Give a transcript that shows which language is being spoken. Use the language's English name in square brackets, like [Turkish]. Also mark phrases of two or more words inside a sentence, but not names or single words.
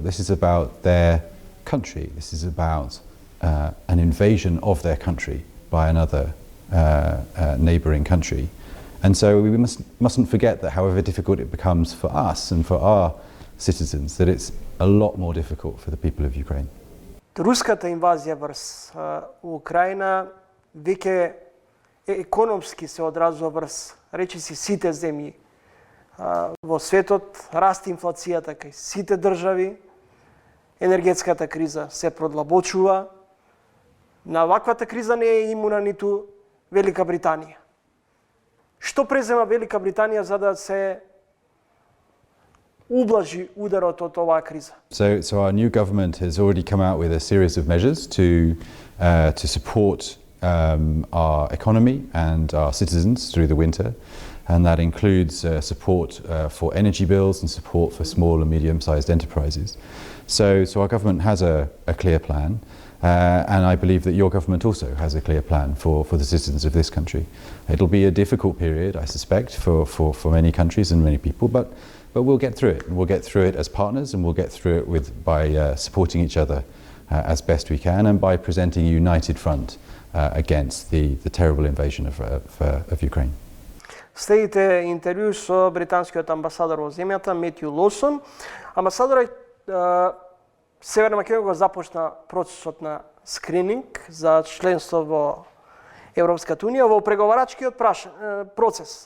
[English] This is about their country. This is about an invasion of their country by another neighbouring country. And so we mustn't forget that however difficult it becomes for us and for our citizens, that it's a lot more difficult for the people of Ukraine. [Macedonian] Руската инвазија врз Украина веќе економски се одразува врз речиси сите земји во светот, расте инфлацијата кај сите држави, енергетската криза се продлабочува. На ваквата криза не е имуна ниту Велика Британија. Што презема Велика Британија за да се ублажи ударот од оваа криза? [English] So our new government has already come out with a series of measures to support our economy and our citizens through the winter, and that includes support for energy bills and support for small and medium-sized enterprises. So our government has a clear plan, and I believe that your government also has a clear plan for the citizens of this country. It'll be a difficult period, I suspect, for many countries and many people, but we'll get through it. And we'll get through it as partners, and we'll get through it by supporting each other as best we can, and by presenting a united front against the terrible invasion of Ukraine. [Macedonian] Следите интервју со британскиот амбасадор во земјата Метју Лосон. Амбасадорот Северна Македонија го започна процесот на скрининг за членство во Европската унија во преговарачкиот процес.